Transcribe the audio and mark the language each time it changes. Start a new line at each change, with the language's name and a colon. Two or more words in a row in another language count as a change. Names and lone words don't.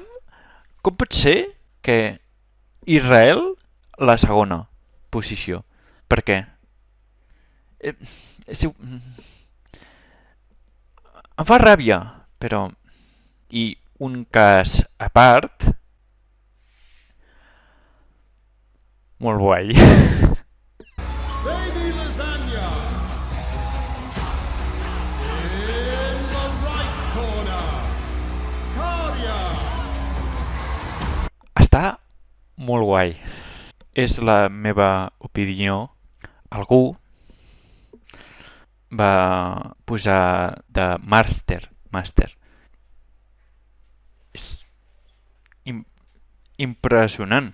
Catalan: Com pot ser que Israel la segona posició? Per què? Em fa ràbia, però... I un cas a part... Molt guai.
English: Baby lasagna in the right corner.
Catalan: Karia. Està molt guai. És la meva opinió. Algú va posar de màster. És impressionant.